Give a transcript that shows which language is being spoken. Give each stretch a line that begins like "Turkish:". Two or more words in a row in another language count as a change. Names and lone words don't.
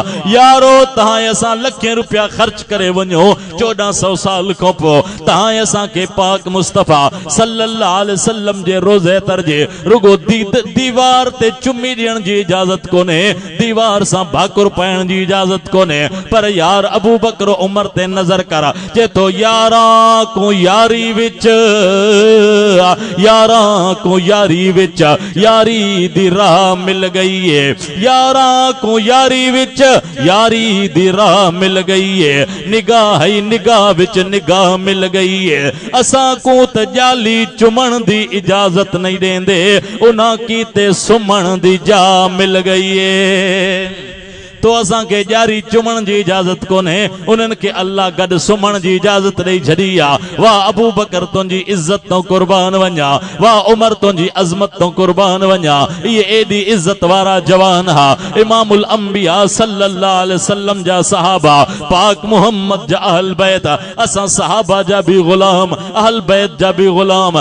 Sindhi: यारो तहां असां लखें रुपया ख़र्च करे वञो 1400 साल खां पोइ तहां असां के पाक मुस्तफा सल्लल्लाहु अलैहि वसल्लम जे रोज़े तर जे रुगो दीवार ते चुम्मी ॾियण जी इजाजत कोने, दीवार सां भाकुर पाइण जी इजाजत कोने, पर यार अबू बकर उमर ते नजर कर जे तो
Saraiki: یاراں کو یاری وچ, یاراں کو یاری وچ یاری دی راہ مل گئی ہے، یاراں کو یاری وچ یاری دی راہ مل گئی ہے، نگاہ ہی نگاہ وچ نگاہ مل گئی ہے. اساں کو ت جالی چمݨ دی اجازت نہیں دیندے، انہاں کی تے سمݨ دی جا مل گئی ہے.
Sindhi: तो असां के जारी चुमण जी इजाजत कोने, उन्हनि के अल्लाह गड सुमण जी इजाजत ॾेई छॾी आहे। वाह अबू बकर तुंहिंजी इज्जत तो कुर्बान वञा, वाह उमर तुंहिंजी अज़मत तो कुर्बान वञा, ये एडी इज्जत वारा जवान हा। इमामुल अंबिया सल्लल्लाहु अलैहि वसल्लम जा सहाबा पाक मोहम्मद जा अहल बैत, असां सहाबा जा भी गुलाम, अहल बैत जा भी गुलाम।